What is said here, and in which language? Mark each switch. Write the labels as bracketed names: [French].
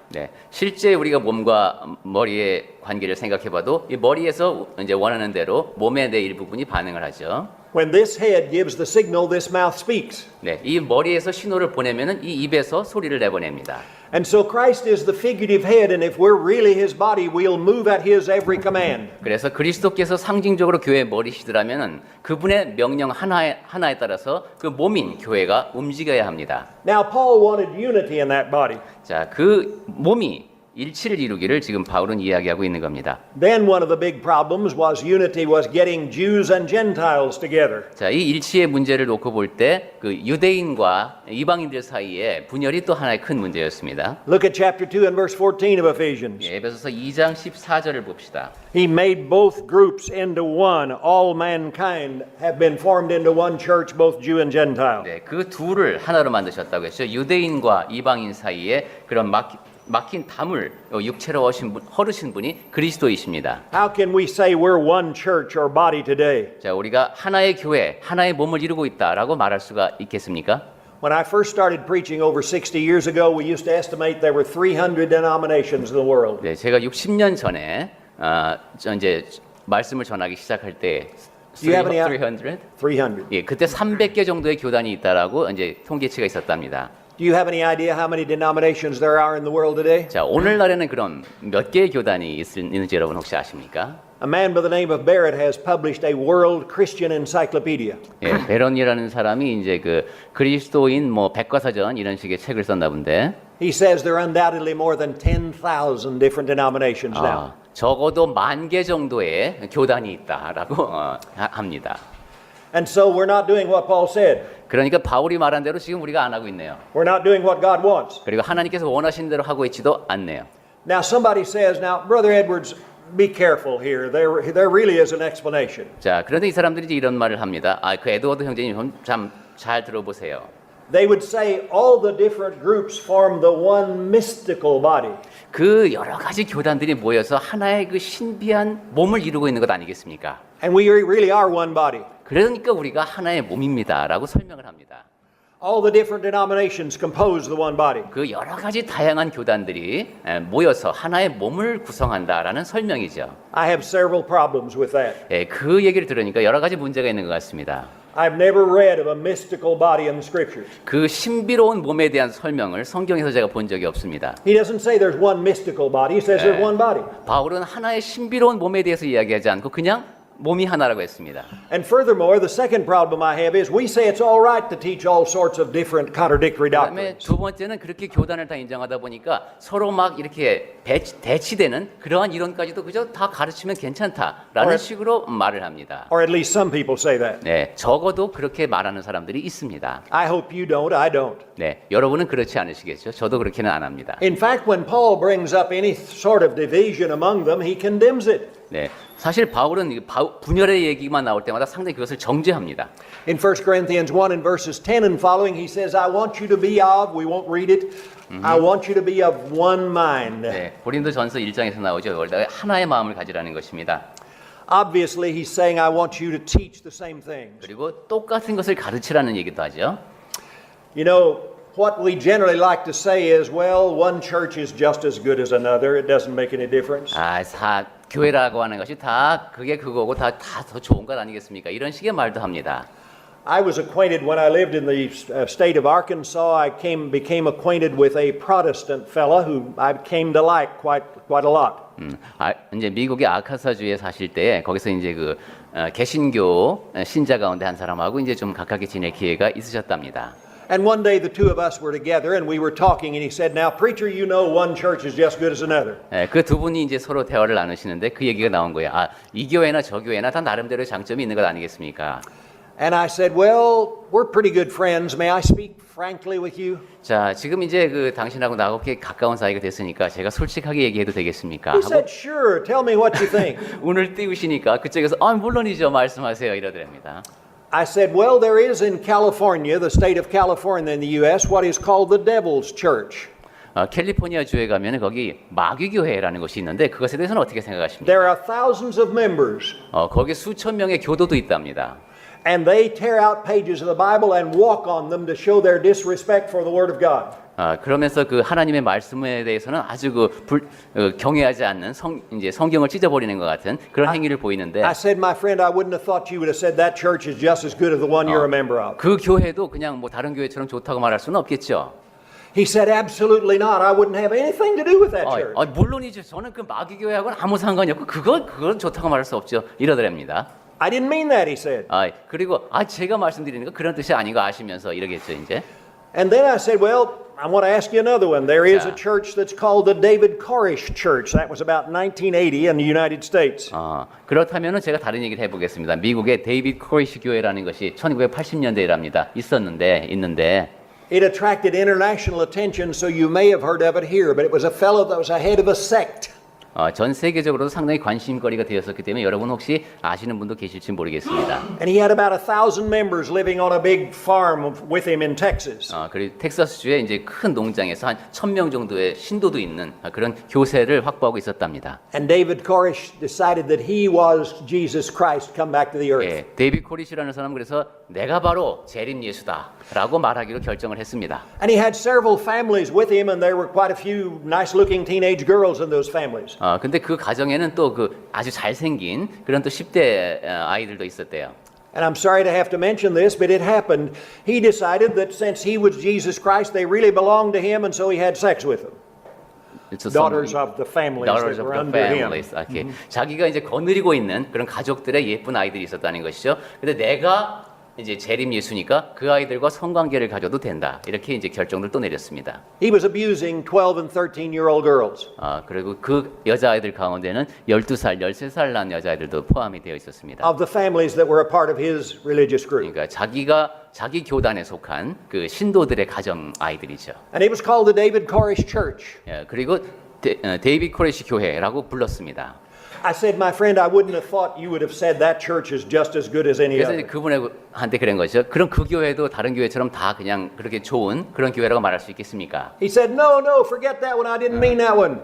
[Korean] 네, 실제 우리가 몸과 머리의 관계를 생각해봐도 이 머리에서 이제 원하는 대로 몸의 내 일부분이 반응을 하죠. [English] When this head gives the signal, this mouth speaks. [Korean] 네, 이 머리에서 신호를 보내면은 이 입에서 소리를 내보냅니다. [English] And so Christ is the figurative head, and if we're really his body, we'll move at his every command. [Korean] 그래서 그리스도께서 상징적으로 교회의 머리시더라면은 그분의 명령 하나에 따라서 그 몸인 교회가 움직여야 합니다. [English] Now Paul wanted unity in that body. [Korean] 자, 그 몸이 일치를 이루기를 지금 바울은 이야기하고 있는 겁니다. [English] Then one of the big problems was unity was getting Jews and Gentiles together. [Korean] 자, 이 일치의 문제를 놓고 볼 때 그 유대인과 이방인들 사이에 분열이 또 하나의 큰 문제였습니다. [English] Look at chapter 2 and verse 14 of Ephesians. [Korean] 에베소서 2장 14절을 봅시다. [English] He made both groups into one. All mankind have been formed into one church, both Jew and Gentile. [Korean] 네, 그 둘을 하나로 만드셨다고 했죠. 유대인과 이방인 사이에 그런 막힌 담을 육체로 허르신 분이 그리스도이십니다. [English] How can we say we're one church or body today? [Korean] 자, 우리가 하나의 교회, 하나의 몸을 이루고 있다라고 말할 수가 있겠습니까? [English] When I first started preaching over 60 years ago, we used to estimate there were 300 denominations in the world. [Korean] 네, 제가 60년 전에 이제 말씀을 전하기 시작할 때 300? 300. 예, 그때 300개 정도의 교단이 있다라고 이제 통계치가 있었답니다. [English] Do you have any idea how many denominations there are in the world today? [Korean] 자, 오늘날에는 그럼 몇 개의 교단이 있는지 여러분 혹시 아십니까? [English] A man by the name of Barrett has published a world Christian encyclopedia. [Korean] 예, 베런이라는 사람이 이제 그 그리스도인 뭐 백과사전 이런 식의 책을 썼나 본데. [English] He says there are undoubtedly more than 10,000 different denominations now. [Korean] 적어도 10,000개 정도의 교단이 있다라고 합니다. [English] And so we're not doing what Paul said. [Korean] 그러니까 바울이 말한 대로 지금 우리가 안 하고 있네요. [English] We're not doing what God wants. [Korean] 그리고 하나님께서 원하시는 대로 하고 있지도 않네요. [English] Now somebody says, now Brother Edwards, be careful here. There really is an explanation. [Korean] 자, 그런데 이 사람들이 이제 이런 말을 합니다. 그 에드워드 형제님 참 잘 들어보세요. [English] They would say all the different groups form the one mystical body. [Korean] 그 여러 가지 교단들이 모여서 하나의 그 신비한 몸을 이루고 있는 것 아니겠습니까? [English] And we really are one body. [Korean] 그러니까 우리가 하나의 몸입니다라고 설명을 합니다. [English] All the different denominations compose the one body. [Korean] 그 여러 가지 다양한 교단들이 모여서 하나의 몸을 구성한다라는 설명이죠. [English] I have several problems with that. [Korean] 그 얘기를 들으니까 여러 가지 문제가 있는 것 같습니다. [English] I've never read of a mystical body in the scriptures. [Korean] 그 신비로운 몸에 대한 설명을 성경에서 제가 본 적이 없습니다. [English] He doesn't say there's one mystical body. He says there's one body. [Korean] 바울은 하나의 신비로운 몸에 대해서 이야기하지 않고 그냥 몸이 하나라고 했습니다. [English] And furthermore, the second problem I have is we say it's all right to teach all sorts of different contradictory [Korean] 그다음에 [English] doctrines. [Korean] 두 번째는 그렇게 교단을 다 인정하다 보니까 서로 막 이렇게 대치되는 그러한 이론까지도 그저 다 가르치면 괜찮다라는 식으로 말을 합니다. [English] Or at least some people say that. [Korean] 네, 적어도 그렇게 말하는 사람들이 있습니다. [English] I hope you don't. I don't. [Korean] 네, 여러분은 그렇지 않으시겠죠? 저도 그렇게는 안 합니다. [English] In fact, when Paul brings up any sort of division among them, he condemns it. [Korean] 네, 사실 바울은 분열의 얘기만 나올 때마다 상당히 그것을 정죄합니다. [English] In 1 Corinthians 1 and verses 10 and following, he says, I want you to be of, we won't read it, I want you to be of one mind. [Korean] 네, 고린도전서 1장에서 나오죠. 하나의 마음을 가지라는 것입니다. [English] Obviously, he's saying, I want you to teach the same things. [Korean] 그리고 똑같은 것을 가르치라는 얘기도 하죠. [English] You know, what we generally like to say is, well, one church is just as good as another. It doesn't make any difference. [Korean] 교회라고 하는 것이 다 그게 그거고 다 더 좋은 것 아니겠습니까? 이런 식의 말도 합니다. [English] I was acquainted when I lived in the state of Arkansas. I became acquainted with a Protestant fella who I came to like quite a lot. [Korean] 이제 미국의 아카사주에 사실 때 거기서 이제 그 개신교 신자 가운데 한 사람하고 이제 좀 가깝게 지낼 기회가 있으셨답니다. [English] And one day the two of us were together and we were talking and he said, "Now preacher, you know one church is just good as another." [Korean] 그 두 분이 이제 서로 대화를 나누시는데 그 얘기가 나온 거예요. 이 교회나 저 교회나 다 나름대로의 장점이 있는 것 아니겠습니까? [English] And I said, "Well, we're pretty good friends. May I speak frankly with you?" [Korean] 자, 지금 이제 그 당신하고 나하고 이렇게 가까운 사이가 됐으니까 제가 솔직하게 얘기해도 되겠습니까? [English] He [Korean] 하고 [English] said, "Sure. Tell me what you think." [Korean] 운을 띄우시니까 그쪽에서 물론이죠. 말씀하세요. 이러더랍니다. [English] I said, "Well, there is in California, the state of California in the U.S., what is called the Devil's Church. [Korean] 캘리포니아 주에 가면 거기 마귀교회라는 것이 있는데 그것에 대해서는 어떻게 생각하십니까? [English] There are thousands of members, [Korean] 거기 수천 명의 교도도 있답니다. [English] and they tear out pages of the Bible and walk on them to show their disrespect for the Word of God." [Korean] 그러면서 그 하나님의 말씀에 대해서는 아주 경외하지 않는 이제 성경을 찢어버리는 것 같은 그런 행위를 보이는데 [English] I said, "My friend, I wouldn't have thought you would have said that church is just as good as the one you're a member of." [Korean] 그 교회도 그냥 뭐 다른 교회처럼 좋다고 말할 수는 없겠죠. [English] He said, "Absolutely not. I wouldn't have anything to do with that church." [Korean] 물론이죠. 저는 그 마귀 교회하고는 아무 상관이 없고 그건 좋다고 말할 수 없죠. 이러더랍니다. [English] I didn't mean that, he said. [Korean] 그리고 제가 말씀드리는 거 그런 뜻이 아닌 거 아시면서 이러겠죠, 이제. [English] And then I said, "Well, I want to ask you another one. There is a church that's called the David Koresh Church. That was about 1980 in the United States." [Korean] 그렇다면은 제가 다른 얘기를 해보겠습니다. 미국의 데이비드 코리시 교회라는 것이 1980년대랍니다. 있는데. [English] It attracted international attention, so you may have heard of it here, but it was a fellow that was a head of a sect. [Korean] 전 세계적으로도 상당히 관심거리가 되었었기 때문에 여러분 혹시 아시는 분도 계실지 모르겠습니다. [English] And he had about 1,000 members living on a big farm with him in Texas. [Korean] 그리고 텍사스주에 이제 큰 농장에서 한 1,000명 정도의 신도도 있는 그런 교세를 확보하고 있었답니다. [English] And David Koresh decided that he was Jesus Christ come back to the earth. [Korean] 데이비드 코리시라는 사람은 그래서 내가 바로 재림 예수다라고 말하기로 결정을 했습니다. [English] And he had several families with him, and there were quite a few nice-looking teenage girls in those families. [Korean] 근데 그 가정에는 또 그 아주 잘생긴 그런 또 10대 아이들도 있었대요. [English] And I'm sorry to have to mention this, but it happened. He decided that since he was Jesus Christ, they really belonged to him, and so he had sex with them. Daughters of the families that were under him. [Korean] 자기가 이제 거느리고 있는 그런 가족들의 예쁜 아이들이 있었다는 것이죠. 근데 내가 이제 재림 예수니까 그 아이들과 성관계를 가져도 된다. 이렇게 이제 결정을 또 내렸습니다. [English] He was abusing 12 and 13-year-old girls. [Korean] 그리고 그 여자아이들 가운데는 12살, 13살 난 여자아이들도 포함이 되어 있었습니다. [English] Of the families that were a part of his religious group. [Korean] 그러니까 자기 교단에 속한 그 신도들의 가정 아이들이죠. [English] And it was called the David Koresh Church. [Korean] 예, 그리고 데이비드 코레시 교회라고 불렀습니다. [English] I said, my friend, I wouldn't have thought you would have said that church is just as good as any [Korean] 그래서 이제 [English] other. [Korean] 그분한테 그런 거죠. 그럼 그 교회도 다른 교회처럼 다 그냥 그렇게 좋은 그런 교회라고 말할 수 있겠습니까? [English] He said, no, forget that one. I didn't mean that one.